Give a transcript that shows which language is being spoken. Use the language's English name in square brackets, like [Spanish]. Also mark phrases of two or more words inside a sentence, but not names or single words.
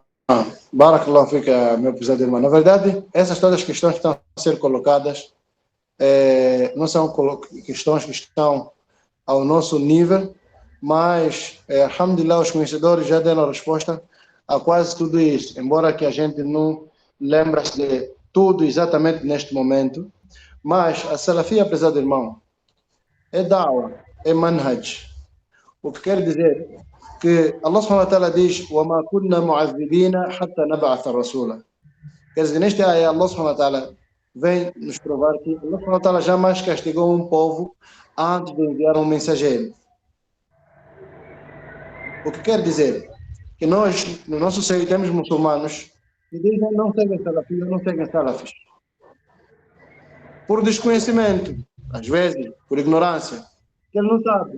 [Arabic] بارك الله فيك, [Portuguese] meu pesado irmão. Na verdade, essas todas as questões que estão a ser colocadas não são questões que estão ao nosso nível mas, alhamdulillah, os conhecedores já deram a resposta a quase tudo isso, embora que a gente não lembre-se de tudo exatamente neste momento, mas a salafia, apesar do irmão, é da'wah, é manhaj. O que quer dizer que [Arabic] الله سبحانه وتعالى diz وَمَا كُنَّا مُعَذِّبِينَ حَتَّى نَبْعَثَ رَسُولًا. [Portuguese] Quer dizer, neste ayah, [Arabic] الله سبحانه وتعالى [Portuguese] vem nos provar que [Arabic] الله سبحانه وتعالى [Portuguese] jamais castigou um povo antes de enviar um mensageiro. O que quer dizer que nós, no nosso seio, temos muçulmanos que dizem não seguem salafis, não seguem salafis. Por desconhecimento, às vezes, por ignorância, que ele não sabe.